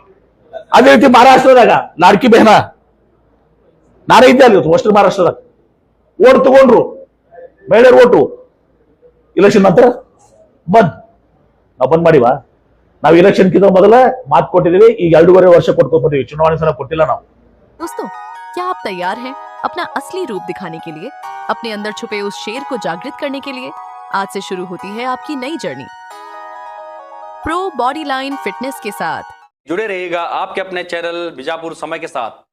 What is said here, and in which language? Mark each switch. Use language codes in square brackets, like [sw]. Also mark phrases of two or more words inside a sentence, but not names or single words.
[kn] ಅದೇ ರೀತಿ ಮಹಾರಾಷ್ಟ್ರದಾಗ ಲಾಡ್ಕಿ ಬೆಹನ ನಾನೇ ಇದ್ದೆ ಅಲ್ಲಿ ಅಷ್ಟು ಮಹಾರಾಷ್ಟ್ರದಾಗ ಓಟ್ ತಗೊಂಡ್ರು, ಮಹಿಳೆಯರು ಓಟು, ಇಲೆಕ್ಷನ್ ನಂತರ ಬಂದ್. ನಾವು ಬಂದ್ ಮಾಡಿವಾ? ನಾವು ಇಲೆಕ್ಷನ್ ಕಿಂತ ಮೊದಲ ಮಾತು ಕೊಟ್ಟಿದ್ದೀವಿ, ಈಗ 2.5 ವರ್ಷ ಕೊಟ್ಕೊಂಡ್ ಬಂದಿವಿ, ಚುನಾವಣೆ ಸಲ ಕೊಟ್ಟಿಲ್ಲ ನಾವು. [hi] दोस्तों, क्या आप तैयार हैं अपना असली रूप दिखाने के लिए, अपने अंदर छुपे उस शेर को जागृत करने के लिए? आज से शुरू होती है आपकी नई जर्नी प्रो बॉडी लाइन फिटनेस के साथ। जुड़े रहिएगा आपके अपने चैनल बीजापुर समय के साथ।